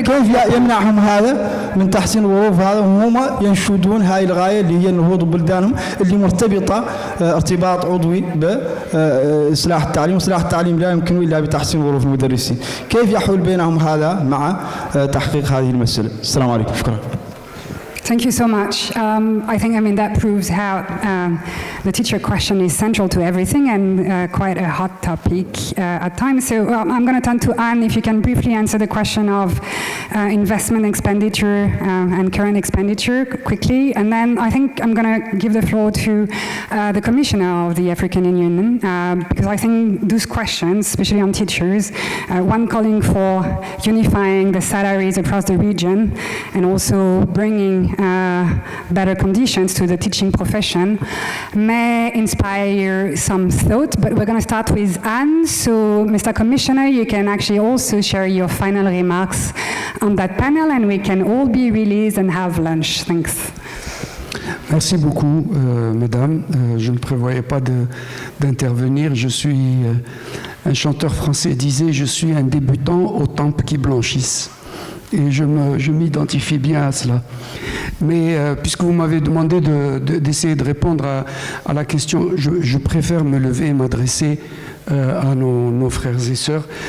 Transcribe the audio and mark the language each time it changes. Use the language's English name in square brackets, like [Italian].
[Arabic] كيف يمنعهم هذا من تحسين ظروف هذا وهم ينشدون هاي الغاية اللي هي النهوض ببلدانهم اللي مرتبطة ارتباط عضوي بإصلاح التعليم. وإصلاح التعليم لا يمكن إلا بتحسين ظروف المدرسين. كيف يحول بينهم هذا مع تحقيق هذه المسألة؟ السلام عليكم. شكرا. [English] Thank you so much. I think, that proves how the teacher question is central to everything and quite a hot topic at times. So I'm going to turn to Anne, if you can briefly answer the question of investment expenditure and current expenditure quickly. And then I think I'm going to give the floor to the Commissioner of the African Union, because I think those questions, especially on teachers, one calling for unifying the salaries across the region and also bringing better conditions to the teaching profession may inspire some thought, but we're going to start with Anne. So, Mr. Commissioner, you can actually also share your final remarks on that panel and we can all be released and have lunch. Thanks. [French] Merci beaucoup, mesdames. Je ne prévoyais pas d'intervenir. Je suis, un chanteur français disait, je suis un débutant aux tempes qui blanchissent. Et je m'identifie bien à cela. Mais puisque vous m'avez demandé d'essayer de répondre à la question, je préfère me lever et m'adresser à nos frères et sœurs.